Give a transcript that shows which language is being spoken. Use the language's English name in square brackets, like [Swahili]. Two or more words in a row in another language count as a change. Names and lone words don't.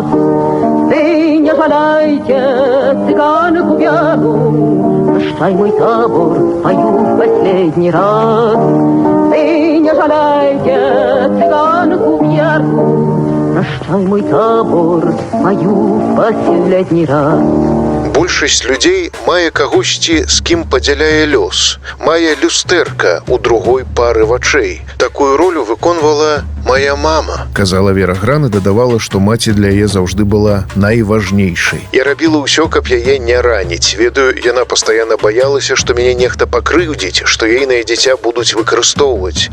[Russian] Вы не жалейте цыганку Веру, прощай, мой табор, пою в последний раз. Вы не жалейте цыганку Веру, прощай, мой табор, пою в последний раз. [Belarusian] Большасць людзей мае кагосьці, з кім падзяляе лёс, мае люстэрка ў другой пары вачэй. Такую ролю выконвала «Моя мама», казала Вера Гран і дадавала, што маці для яе заўжды была найважнейшай. Я рабіла ўсё, каб яе не раніць. Ведаю, яна пастаянна баялася, што мяне нехта пакрыўдзіць, што ейнае дзіця будуць выкарыстоўваць.